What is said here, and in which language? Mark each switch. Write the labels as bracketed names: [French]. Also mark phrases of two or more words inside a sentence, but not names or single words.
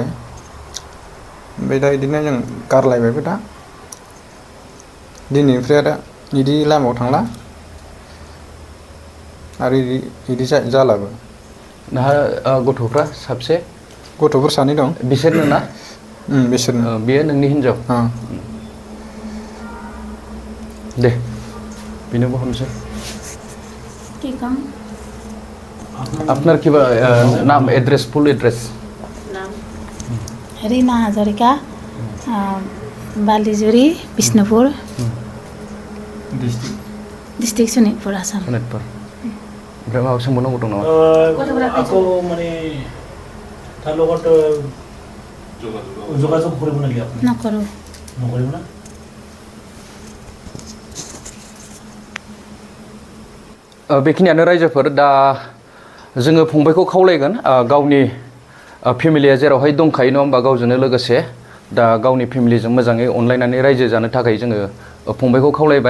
[Bodo] ओमफ्राय दा बिदिनो जों गारलायबायबो दा दिनैनिफ्राय आरो बिदि लामायाव थांला आरो बिदि जालाबो। नोंहा गथ'फ्रा साबसे? गथ'फोर सानै दं। बिसोरनो ना? बिसोरनो। बेयो नोंनि हिन्जाव? दे बेनोबो हमसै। [Assamese] আপনার কিবা নাম এড্রেস [English] full address? [Bodo] रीना हाजरिका, बालीजुरी, बिष्णुपुर, डिस्ट्रिक्ट सनितपुर, आसाम। सनितपुर। ओमफ्राय माबा सोंबावनांगौ दं नामा? [Assamese] আকৌ মানে তাৰ লগত যোগাযোগ কৰিব নেকি আপুনি? [Bodo] नकरो। [Assamese] নকৰিব না? [Bodo] बेखिनियानो रायजोफोर। दा जोङो फंबायखौ खावलायगोन गावनि फेमिलिया जेरावहाय दंखायो नङा होमबा गावजोंनो लोगोसे, दा गावनि फेमिलिजों मोजाङै अनलायनानै रायजो जानो थाखाय जोङो फंबायखौ खावलायबाय।